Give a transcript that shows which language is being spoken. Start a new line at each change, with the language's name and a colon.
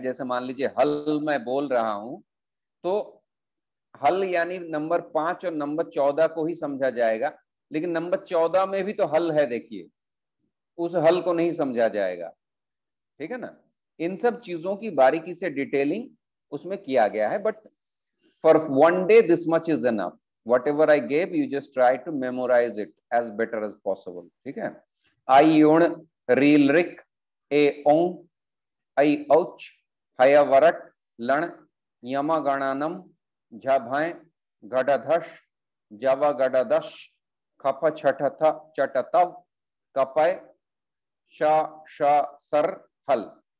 Hindi: जैसे मान लीजिए हल मैं बोल रहा हूं तो हल यानी नंबर 5 और नंबर 14 को ही समझा जाएगा. लेकिन नंबर 14 में भी तो हल है, देखिए उस हल को नहीं समझा जाएगा. ठीक है ना. इन सब चीजों की बारीकी से डिटेलिंग उसमें किया गया है.
English: But for one day this much is enough. whatever I gave, you just try to memorize it as better as possible.
Hindi: ठीक है.
Sanskrit: आई उण reel Rick A Om I औच हया वरट लण यमा गणानम झभाए गडधश जवा गडदश खप छठथ चटतव कपय श श सर हल.